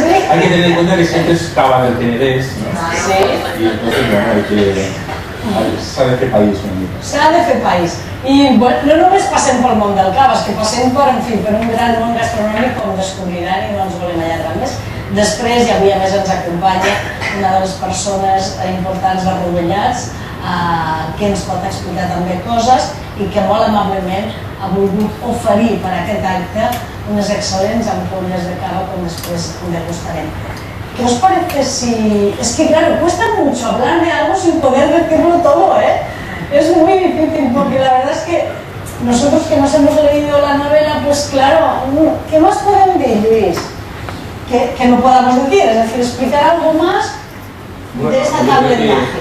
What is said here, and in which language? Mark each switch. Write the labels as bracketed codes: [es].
[es] Hay que tener en cuenta que siempre es cava del Tenedés, ¿no? Sí. Y entonces, bueno, hay que saber qué país venir. [ca] S'ha de fer país. I bueno, no només passem pel món del cava, és que passem per, en fi, per un gran món gastronòmic, com descobriran, i no ens volem allargar més. Després, i avui a més ens acompanya una de les persones importants de Rovellats, que ens pot explicar també coses, i que molt amablement ha volgut oferir per aquest acte unes excel·lents ampolles de cava com després degustarem. [es] ¿Qué os parece si...? Es que claro, cuesta mucho hablar de algo sin poder decirlo todo, ¿eh? Es muy difícil porque la verdad es que nosotros que nos hemos leído la novela, pues claro, ¿qué más pueden decir, Luis? Que no podamos decir, es decir, explicar algo más de esa tablet.